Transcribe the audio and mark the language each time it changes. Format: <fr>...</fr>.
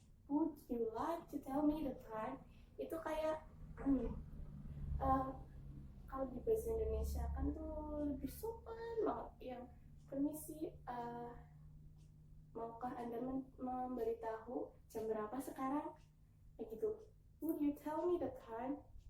<en>Would you like to tell me the time?</en> <id>Itu kayak kalau di bahasa Indonesia kan tuh lebih sopan banget, yang permisi, maukah Anda memberitahu jam berapa sekarang? Kayak gitu.</id> <en>Would you tell me the time?</en>